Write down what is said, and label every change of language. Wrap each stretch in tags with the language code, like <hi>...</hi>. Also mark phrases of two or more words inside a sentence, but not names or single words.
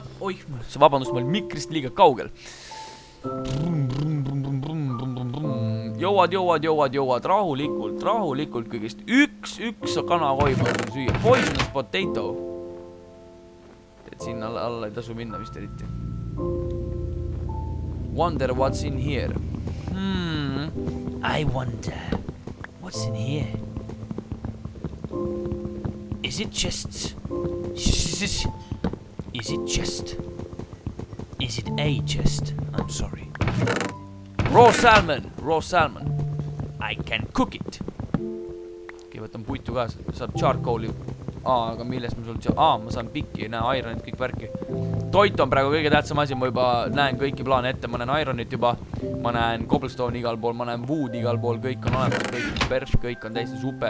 <et>Oih, vabandust, ma olin mikrist liiga kaugel. Jõuad. Rahulikult kõigest. Üks kanahoima süüa.</et> <en>Poisonous potato.</en> <et>Et sinna alla ei tasu minna vist eriti.</et> <en>Wonder what's in here. I wonder what's in here. Is it chests? Is it chest? Is it a chest? I'm sorry. Raw salmon. I can cook it.</en> <et>Okei, võtan puitu ka, saab charcoal'i. Aga millest ma sul... ma saan pikki, näe, ironit, kõik värki. Toit on praegu kõige tähtsam asi, ma juba näen kõiki plaane ette, ma näen ironit juba, ma näen cobblestone igal pool, ma näen wood igal pool, kõik on olemas, kõik perf, kõik on täiesti super.</et>